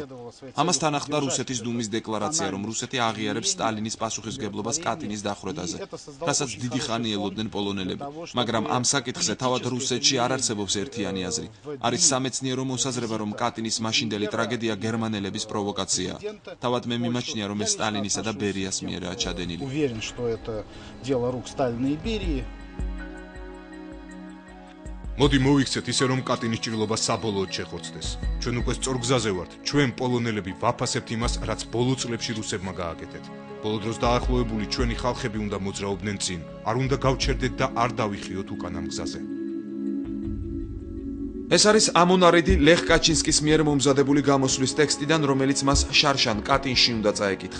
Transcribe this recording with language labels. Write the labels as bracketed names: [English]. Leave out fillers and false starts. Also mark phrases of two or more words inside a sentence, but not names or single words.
[Georgian] ამასთან ახლდა რუსეთის დუმის დეკლარაცია, რომ რუსეთი აღიარებს სტალინის პასუხისმგებლობას კატინის დახვრეტაზე, რასაც დიდი ხანი ელოდნენ პოლონელები. მაგრამ ამ საკითხზე თავად რუსეთში არ არსებობს ერთიანი აზრი. არის სამეცნიერო მოსაზრება, რომ კატინის მაშინდელი ტრაგედია გერმანელების პროვოკაციაა. თავად მე მიმაჩნია, რომ ეს სტალინისა და ბერიას მიერაა ჩადენილი. [Russian] Уверен, что это дело рук Сталина и Берии. [Georgian] მოდი მოვიქცეთ ისე რომ კატინის ჭრილობა საბოლოოდ შეხორცდეს. ჩვენ უკვე სწორ გზაზე ვართ. ჩვენ პოლონელები ვაფასებთ იმას, რაც ბოლო წლებში რუსებმა გააკეთეთ. ბოლო დროს დაახლოებული ჩვენი ხალხები უნდა მოძრაობდნენ წინ. არ უნდა გავჩერდეთ და არ დავიხიოთ უკანამ გზაზე. ეს არის ამონარიდი ლეხ კაჩინსკის მიერ მომზადებული გამოსვლის ტექსტიდან, რომელიც მას შარშან კატინში უნდა წაეკითხა.